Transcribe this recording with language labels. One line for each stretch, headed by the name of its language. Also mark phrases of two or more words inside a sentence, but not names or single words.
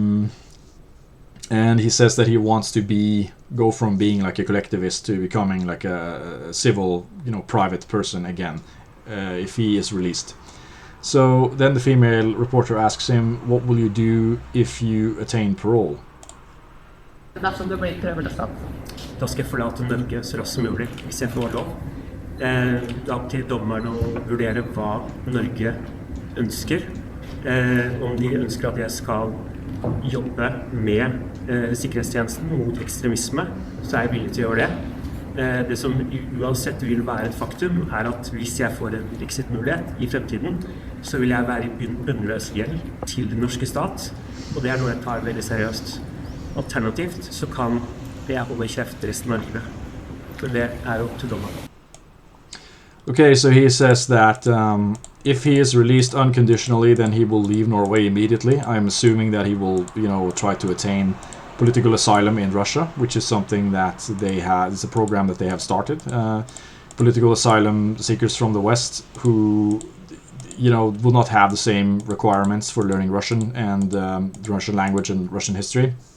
English: And he says that he wants to go from being like a collectivist to becoming like a civil, private person again, if he is released. So then the female reporter asks him, what will you do if you attain parole?
Norwegian: Dersom du blir prøveløslatt. Da skal jeg forlate Norge så raskt som mulig, hvis jeg får lov. Det er opp til dommeren å vurdere hva Norge ønsker. Om de ønsker at jeg skal jobbe med sikkerhetstjenesten mot ekstremisme, så jeg villig til å gjøre det. Det som uansett vil være et faktum, at hvis jeg får en exit-mulighet i fremtiden, så vil jeg være i bunnløs gjeld til den norske stat, og det noe jeg tar veldig seriøst. Alternativt så kan jeg holde kjeft resten av livet. Men det jo opp til dommeren.
English: Okay, so he says that if he is released unconditionally, then he will leave Norway immediately. I'm assuming that he will, try to attain political asylum in Russia, which is something that they have. It's a program that they have started. Political asylum seekers from the West who, will not have the same requirements for learning Russian and the Russian language and Russian history.